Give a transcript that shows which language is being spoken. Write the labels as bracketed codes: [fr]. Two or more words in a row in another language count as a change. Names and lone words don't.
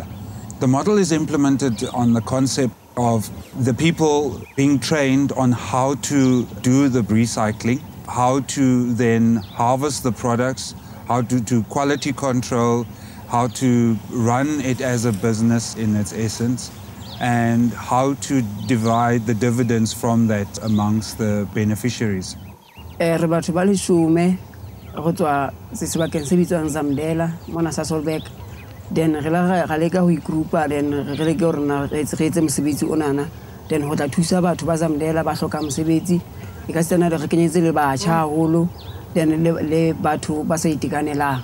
[en] The model is implemented on the concept of the people being trained on how to do the recycling, how to then harvest the products, how to do quality control, how to run it as a business in its essence, and how to divide the dividends from that amongst the beneficiaries. [st] Re batho ba lesome go tswa sebakeng se bitswang Zamdela mona Sasolburg, then re la ga leka ho igroupa, then re leke hore na re etse mosebetsi onana, then ho tla thusa batho ba Zamdela ba hloka mosebetsi e ka tsena re kenyetse le batjha haholo, then le batho ba sa itekanelang.